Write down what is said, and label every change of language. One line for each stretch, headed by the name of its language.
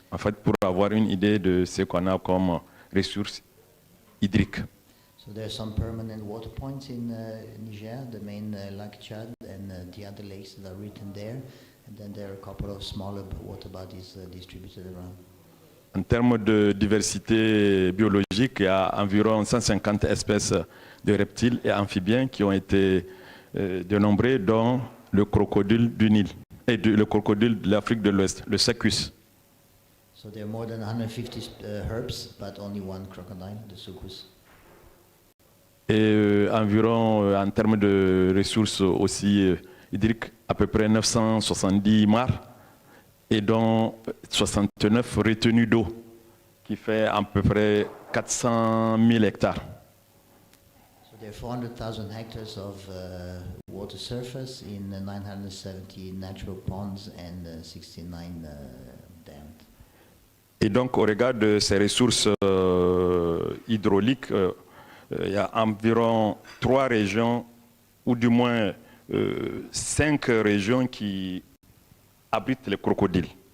French: En fait, pour avoir une idée de ce qu'on a comme ressources hydriques.
English: So there are some permanent water points in Niger, the main Lake Chad and the other lakes that are written there. And then there are a couple of smaller water bodies distributed around.
French: En termes de diversité biologique, il y a environ 150 espèces de reptiles et amphibiens qui ont été dénombrés, dont le crocodile du Nil et le crocodile de l'Afrique de l'Ouest, le Secus.
English: So there are more than 150 herbs, but only one crocodile, the Sucus.
French: Et environ, en termes de ressources aussi hydriques, à peu près 970 mares et dont 69 retenues d'eau, qui fait à peu près 400 000 hectares.
English: So there are 400,000 hectares of water surface in 970 natural ponds and 69 dams.
French: Et donc, au regard de ces ressources hydrauliques, il y a environ 3 régions, ou du moins 5 régions qui abritent les crocodiles.